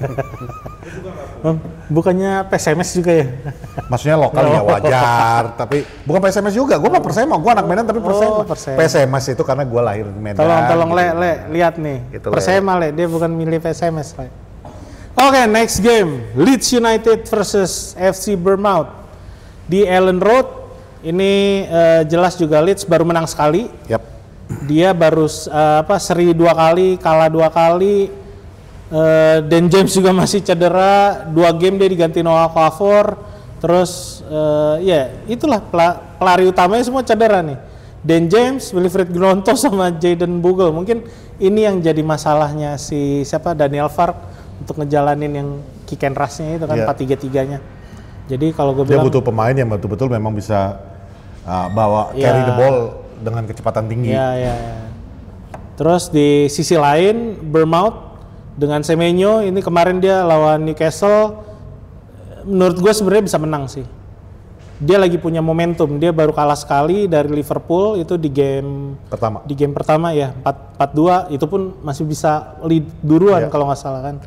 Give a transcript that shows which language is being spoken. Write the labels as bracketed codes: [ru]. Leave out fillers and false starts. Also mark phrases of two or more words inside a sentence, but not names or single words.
[id] Bukannya PSMS juga ya? Maksudnya lokal ya wajar, tapi bukan PSMS juga. Gue mah Persema, gue anak Medan tapi Persema. PSMS itu karena gue lahir di Medan. Tolong gitu. lihat nih. Gitu, Persema dia bukan milih PSMS. Oke, [en] next game [id] Leeds United versus FC Bournemouth di Ellen Road. Ini jelas juga Leeds baru menang sekali. Dia baru seri 2 kali, kalah 2 kali. Dan James juga masih cedera, 2 game dia diganti Noah Okafor. Terus itulah pelari utamanya semua cedera nih. Dan James, Wilfried Gnonto sama Jayden Bogle. Mungkin ini yang jadi masalahnya si Daniel Fark untuk ngejalanin yang [en] kick and rush- [id] nya itu kan 4-3-3-nya. Jadi kalau gue bilang dia butuh pemain yang betul-betul memang bisa [en] carry the ball [id] dengan kecepatan tinggi. Terus di sisi lain Bournemouth dengan Semenyo ini kemarin dia lawan Newcastle, menurut gue sebenarnya bisa menang sih. Dia lagi punya momentum. Dia baru kalah sekali dari Liverpool itu di game pertama ya 4-2, itu pun masih bisa lead duluan kalau nggak salah kan.